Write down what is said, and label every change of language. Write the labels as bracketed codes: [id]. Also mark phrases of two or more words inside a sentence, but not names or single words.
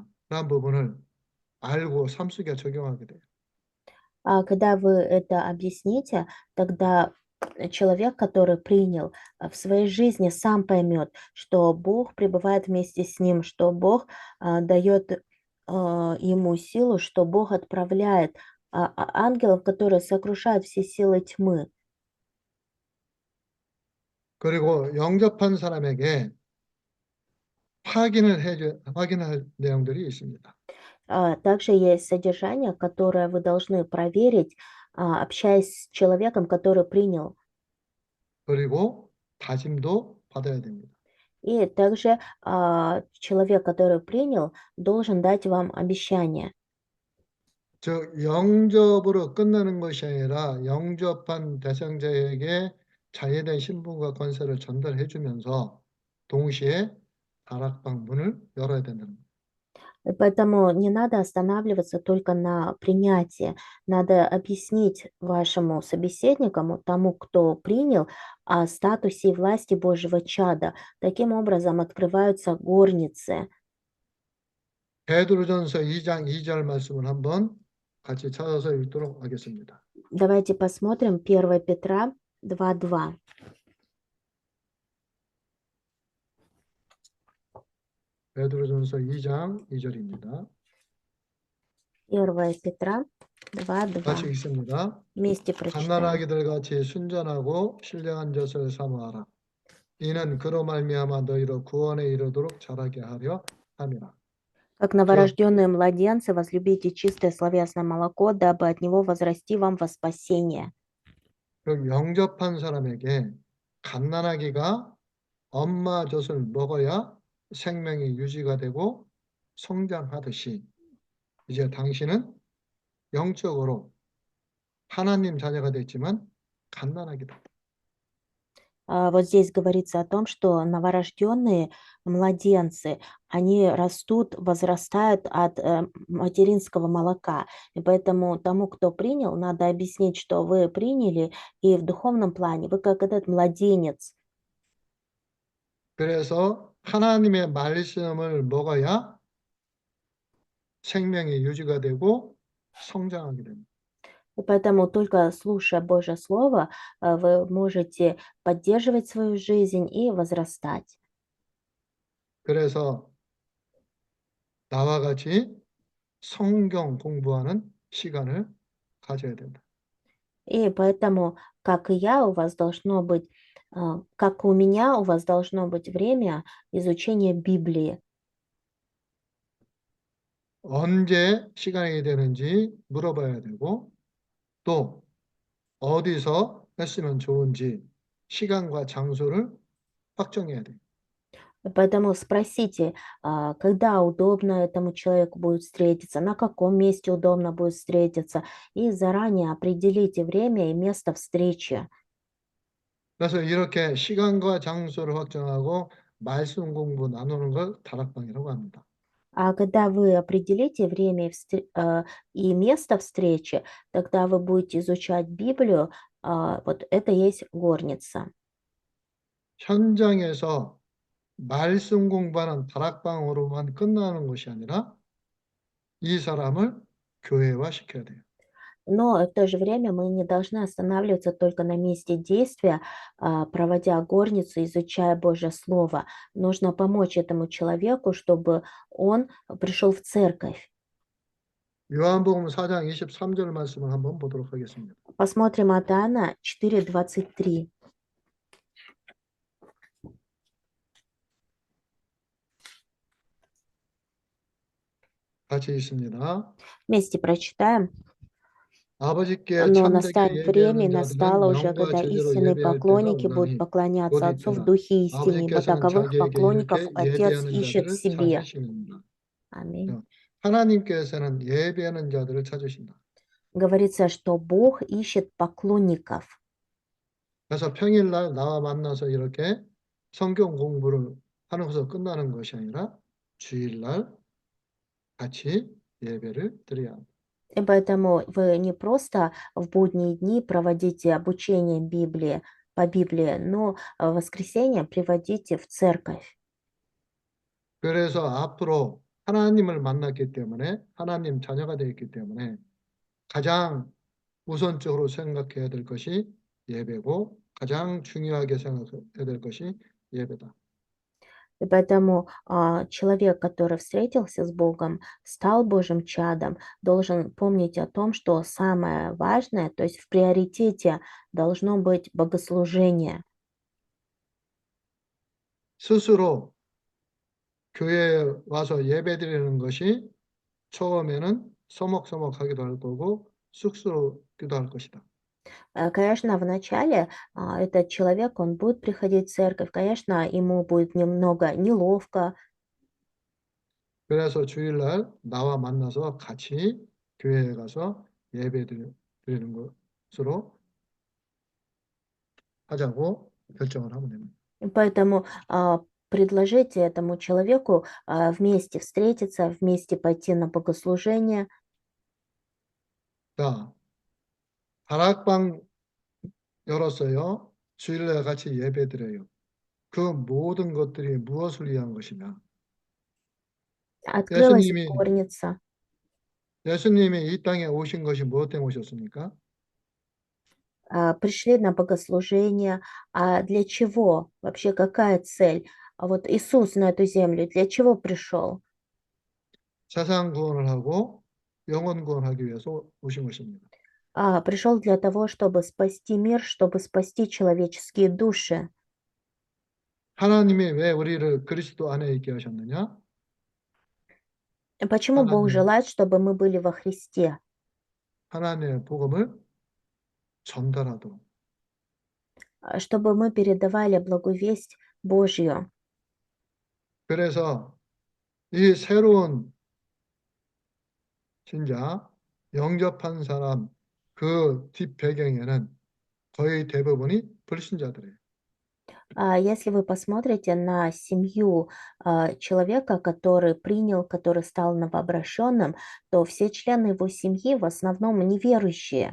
[ko] 라는 부분을 알고 삶 속에 적용하게 돼요. [ru] А когда вы это объясните, тогда человек, который принял в своей жизни, сам поймет, что Бог пребывает вместе с ним, что Бог дает ему силу, что Бог отправляет ангелов, которые сокрушают все силы тьмы. [ko] 그리고 영접한 사람에게 확인할 내용들이 있습니다. [ru] Также есть содержание, которое вы должны проверить, общаясь с человеком, который принял. [ko] 그리고 다짐도 받아야 됩니다. [ru] И также человек, который принял, должен дать вам обещание. [ko] 즉 영접으로 끝나는 것이 아니라 영접한 대상자에게 자유된 신분과 권세를 전달해 주면서 동시에 다락방 문을 열어야 된다는 거예요. [ru] И поэтому не надо останавливаться только на принятии. Надо объяснить вашему собеседнику, тому, кто принял, о статусе и власти Божьего чада. Таким образом открываются горницы. [ko] 베드로전서 2장 2절 말씀을 한번 같이 찾아서 읽도록 하겠습니다. [ru] Давайте посмотрим 1 Петра 2:2. [ko] 베드로전서 2장 2절입니다. [ru] 1 Петра [ko] 같이 [ru] 2:2. [ko] 읽습니다. [ru] Вместе прочитаем. [ko] 갓난아기들 같이 순전하고 신령한 젖을 사모하라. 이는 그로 말미암아 너희로 구원에 이르도록 자라게 하려 함이라. [ru] Как новорожденные младенцы, возлюбите чистое словесное молоко, дабы от него возрасти вам во спасение. [ko] 그 영접한 사람에게 갓난아기가 엄마 젖을 먹어야 생명이 유지가 되고 성장하듯이 이제 당신은 영적으로 하나님 자녀가 됐지만 갓난아기다. [ru] Вот здесь говорится о том, что новорожденные младенцы, они растут, возрастают от материнского молока. И поэтому тому, кто принял, надо объяснить, что вы приняли, и в духовном плане вы как этот младенец. [ko] 그래서 하나님의 말씀을 먹어야 생명이 유지가 되고 성장하게 됩니다. [ru] И поэтому только слушая Божье Слово, вы можете поддерживать свою жизнь и возрастать. [ko] 그래서 나와 같이 성경 공부하는 시간을 가져야 된다. [ru] И поэтому, как и я, у вас должно быть, как у меня, у вас должно быть время изучения Библии. [ko] 언제 시간이 되는지 물어봐야 되고 또 어디서 했으면 좋은지 시간과 장소를 확정해야 돼. [ru] Поэтому спросите, когда удобно этому человеку будет встретиться, на каком месте удобно будет встретиться, и заранее определите время и место встречи. [ko] 그래서 이렇게 시간과 장소를 확정하고 말씀 공부 나누는 걸 다락방이라고 합니다. [ru] А когда вы определите время и место встречи, тогда вы будете изучать Библию, вот это и есть горница. [ko] 현장에서 말씀 공부하는 다락방으로만 끝나는 것이 아니라 이 사람을 교회화시켜야 돼요. [ru] Но в то же время мы не должны останавливаться только на месте действия, проводя горницу, изучая Божье Слово. Нужно помочь этому человеку, чтобы он пришел в церковь. [ko] 요한복음 4장 23절 말씀을 한번 보도록 하겠습니다. [ru] Посмотрим от Иоанна 4:23. [ko] 같이 있습니다. [ru] Вместе прочитаем. [ko] 아버지께 [ru] Но [ko] 참되게 [ru] настанет время, и [ko] 예배하는 [ru] настало [ko] 자들은 [ru] уже, [ko] 영과 [ru] когда [ko] 제대로 [ru] истинные [ko] 예배할 때가 [ru] поклонники будут [ko] 오나니 곧 [ru] поклоняться Отцу в [ko] 이때라. [ru] духе истине, ибо [ko] 아버지께서는 [ru] таковых [ko] 자기에게 [ru] поклонников [ko] 이렇게 [ru] Отец [ko] 예배하는 [ru] ищет в [ko] 자들을 [ru] себе. [ko] 찾으시느니라. [ru] Аминь. [ko] 하나님께서는 예배하는 자들을 찾으신다. [ru] Говорится, что Бог ищет поклонников. [ko] 그래서 평일날 나와 만나서 이렇게 성경 공부를 하는 것으로 끝나는 것이 아니라 주일날 같이 예배를 드려야 합니다. [ru] И поэтому вы не просто в будние дни проводите обучение Библии, по Библии, но в воскресенье приводите в церковь. [ko] 그래서 앞으로 하나님을 만났기 때문에 하나님 자녀가 되었기 때문에 가장 우선적으로 생각해야 될 것이 예배고 가장 중요하게 생각해야 될 것이 예배다. [ru] И поэтому человек, который встретился с Богом, стал Божьим чадом, должен помнить о том, что самое важное, то есть в приоритете должно быть богослужение. [ko] 스스로 교회에 와서 예배드리는 것이 처음에는 서먹서먹하기도 할 거고 쑥스럽기도 할 것이다. [ru] Конечно, вначале этот человек, он будет приходить в церковь, конечно, ему будет немного неловко. [ko] 그래서 주일날 나와 만나서 같이 교회에 가서 드리는 것으로 하자고 결정을 하면 됩니다. [ru] И поэтому предложите этому человеку вместе встретиться, вместе пойти на богослужение. [ko] 자, 다락방 열었어요. 주일날 같이 예배드려요. 그 모든 것들이 무엇을 위한 것이냐? [ru] Открылась [ko] 예수님이 [ru] горница. [ko] 예수님이 이 땅에 오신 것이 무엇 때문에 오셨습니까? [ru] Пришли на богослужение. А для чего? Вообще какая цель? А вот Иисус на эту землю для чего пришел? [ko] 세상 구원을 하고 영혼 구원하기 위해서 오신 것입니다. [ru] Пришел для того, чтобы спасти мир, чтобы спасти человеческие души. [ko] 하나님이 왜 우리를 그리스도 안에 있게 하셨느냐? [ru] Почему Бог [ko] 하나님의 [ru] желает, чтобы мы были во Христе? [ko] 하나님의 복음을 전달하도록. [ru] Чтобы мы передавали благую весть Божью. [ko] 그래서 이 새로운 신자, 영접한 사람 그 뒷배경에는 거의 대부분이 불신자들이에요. [ru] Если вы посмотрите на семью человека, который принял, который стал новообращенным, то все члены его семьи в основном неверующие.